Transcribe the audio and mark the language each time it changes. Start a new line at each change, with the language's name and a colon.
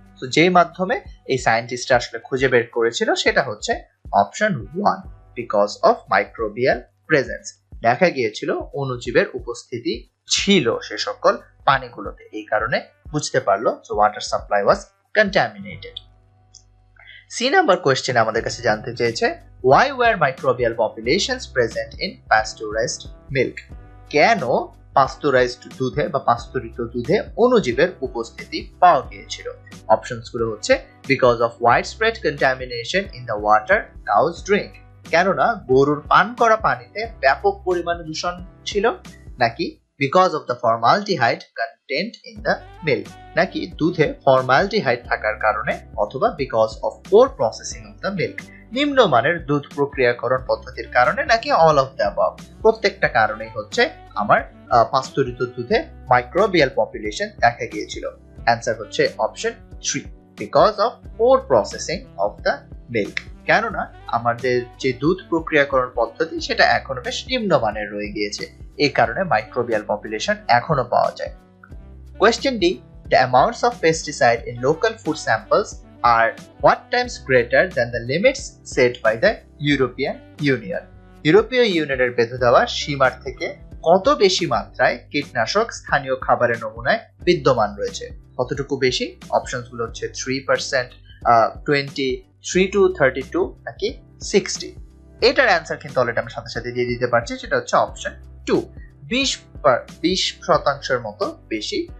Bangla: তো যেই মাধ্যমে এই সায়েন্টিস্টরা আসলে খুঁজে বের করেছিল সেটা হচ্ছে option 1,
English: Because of microbial presence.
Bangla: দেখা গিয়েছিল অণুজীবের উপস্থিতি ছিল সে সকল পানিগুলোতে, এই কারণে বুঝতে পারলো যে
English: Water supply was contaminated.
Bangla: সি নাম্বার কোয়েশ্চেন আমাদের কাছে জানতে চেয়েছে,
English: why were microbial populations present in pasteurized milk?
Bangla: কেন পাস্তুরাইজড দুধে বা পাস্তুরিত দুধে অণুজীবের উপস্থিতি পাওয়া গিয়েছিল? অপশনস গুলো হচ্ছে
English: because of widespread contamination in the water cows drink,
Bangla: কেননা গরুর পান করা পানিতে ব্যাপক পরিমাণে দূষণ ছিল, নাকি
English: because of the formaldehyde content in the milk,
Bangla: নাকি দুধে ফর্মালডিহাইড থাকার কারণে, অথবা
English: because of poor processing of the milk,
Bangla: নিম্নমানের দুধ প্রক্রিয়াকরণ পদ্ধতির কারণে, নাকি
English: All of the above.
Bangla: প্রত্যেকটা কারণেই হচ্ছে আমার পাস্তুরিত দুধে মাইক্রোবিয়াল পপুলেশন দেখা গিয়েছিল। অ্যান্সার হচ্ছে option 3,
English: because of poor processing of the milk,
Bangla: কেননা আমাদের যে দুধ প্রক্রিয়াকরণ পদ্ধতি সেটা এখনো বেশ নিম্নমানের রয়ে গিয়েছে, এই কারণে মাইক্রোবিয়াল পপুলেশন এখনো পাওয়া যায়।
English: Question D, the amounts of pesticide in local food samples are what times greater than the limits set by the European Union?
Bangla: ইউরোপীয় ইউনিয়নের বেঁধে দেওয়া সীমার থেকে কত বেশি মাত্রায় কীটনাশক স্থানীয় খাবারের নমুনায় বিদ্যমান রয়েছে? কতটুকু বেশি? অপশনস গুলো হচ্ছে 3%, 20, 3 to 32, নাকি 60? এটার অ্যান্সার কিন্তু অলরেডি আমি সাথে সাথে দিয়ে দিতে পারছি, সেটা হচ্ছে অপশন 2, 20% মতো বেশি।